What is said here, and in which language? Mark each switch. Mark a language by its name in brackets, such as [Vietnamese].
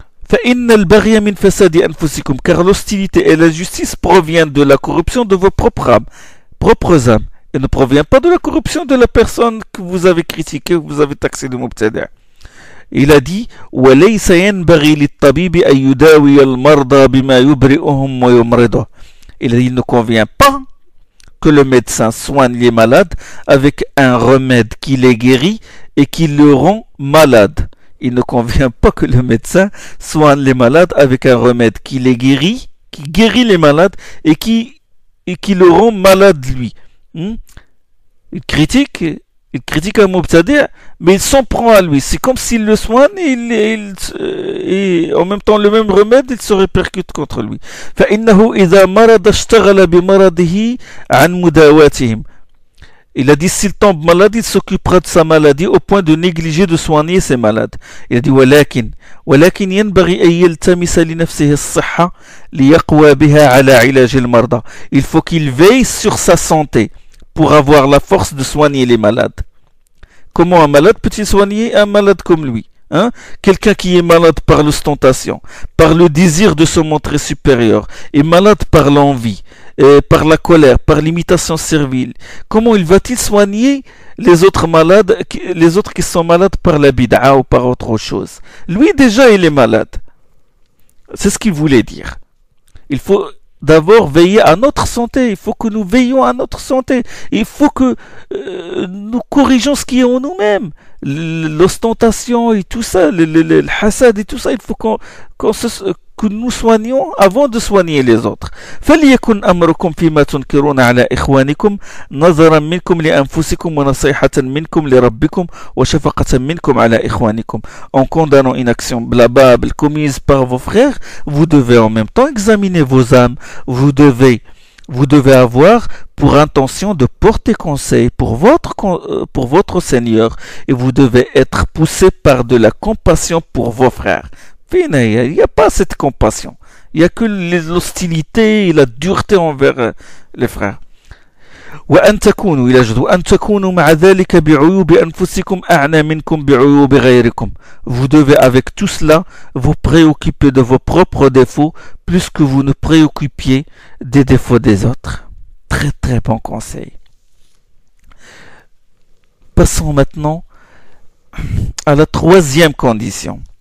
[Arabic] فإن البغي من فساد أنفسكم, [French] car l'hostilité et la justice proviennent de la corruption de vos propres âmes, et ne provient pas de la corruption de la personne que vous avez critiquée, que vous avez taxée de mubtada'. Il a dit [Arabic] وَلَيْسَ يَنْبَغِي لِلطَّبِيبِ أَن يُدَاوِيَ الْمَرْضَى بِمَا يُبْرِئُهُمْ وَيُمْرِضُهُم. [French] Il ne convient pas que le médecin soigne les malades avec un remède qui les guérit et qui le rend malade. Il ne convient pas que le médecin soigne les malades avec un remède qui les guérit, qui guérit les malades et qui le rend malade lui. Il critique un mubtadi', mais il s'en prend à lui. C'est comme s'il le soigne et en même temps le même remède, il se répercute contre lui. [Arabic] فإنه إذا مرض اشتغل بمرضه عن مداواتهم. [French] Il a dit s'il tombe malade, il s'occupera de sa maladie au point de négliger de soigner ses malades. Il a dit [Arabic] ولكن ينبغي أن يلتمس لنفسه الصحة ليقوى بها على علاج المرضى. [French] Il faut qu'il veille sur sa santé pour avoir la force de soigner les malades. Comment un malade peut-il soigner un malade comme lui? Quelqu'un qui est malade par l'ostentation, par le désir de se montrer supérieur, est malade par l'envie, par la colère, par l'imitation servile. Comment il va-t-il soigner les autres malades, les autres qui sont malades par la bid'a ou par autre chose? Lui déjà il est malade. C'est ce qu'il voulait dire. Il faut d'abord veiller à notre santé, il faut que nous veillions à notre santé, il faut que nous corrigeons ce qui est en nous-mêmes, l'ostentation et tout ça, le hasad et tout ça, il faut que nous soignions avant de soigner les autres. [Arabic] فليكن أمركم فيما تنكرون على إخوانكم نظرا منكم لأنفسكم ونصيحة منكم لربكم وشفقة منكم على إخوانكم. [French] En condamnant une action blabable commise par vos frères, vous devez en même temps examiner vos âmes. Vous devez avoir pour intention de porter conseil pour votre Seigneur, et vous devez être poussé par de la compassion pour vos frères. Il n'y a pas cette compassion. Il n'y a que l'hostilité et la dureté envers les frères. [Arabic] وأن تكونوا إلى جد وأن تكونوا مع ذلك بعيوب أنفسكم أعنى منكم بعيوب غيركم. [French] Vous devez avec tout cela vous préoccuper de vos propres défauts plus que vous ne préoccupiez des défauts des autres. Très très bon conseil. Passons maintenant à la troisième condition.